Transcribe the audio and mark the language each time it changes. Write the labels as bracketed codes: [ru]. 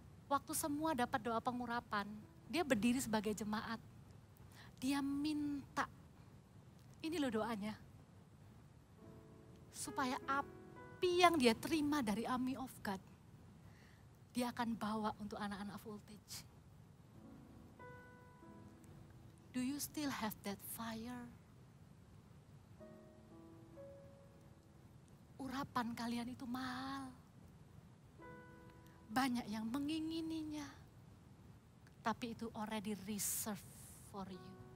[id] Waktu semua dapat doa pengurapan, dia berdiri sebagai jemaat. Dia minta, ini loh doanya. Supaya api yang dia terima dari Army of God, dia akan bawa untuk anak-anak voltage. [en] Do you still have that fire? [id] Urapan kalian itu mahal. Banyak yang mengingininya. Tapi itu [en] already reserved for you.